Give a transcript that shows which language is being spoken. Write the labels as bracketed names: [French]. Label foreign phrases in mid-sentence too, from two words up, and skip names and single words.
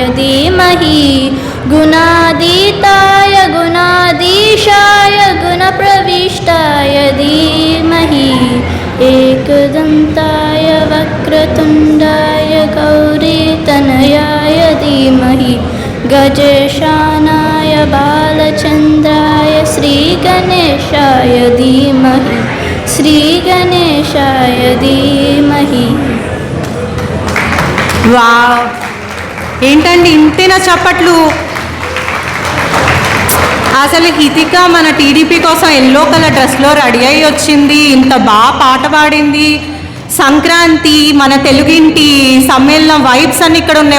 [Sanskrit] धीमहि गुणातीताय गुणाधीशाय गुणप्रविष्टाय धीमहि एकदन्ताय वक्रतुण्डाय गौरीतनयाय धीमहि गजेशानाय बालचन्द्राय श्रीगणेशाय धीमहि श्रीगणेशाय धीमहि. [Telugu] వావ్, ఏంటండి ఇంతేనా చప్పట్లు? అసలు హితిక మన టీడీపీ కోసం [English] yellow colour [Telugu] డ్రెస్లో రెడీ అయ్యి వచ్చింది, ఇంత బాగా పాట పాడింది. సంక్రాంతి మన తెలుగింటి సమ్మేళనం వైబ్స్ అన్ని ఇక్కడ ఉన్నాయి.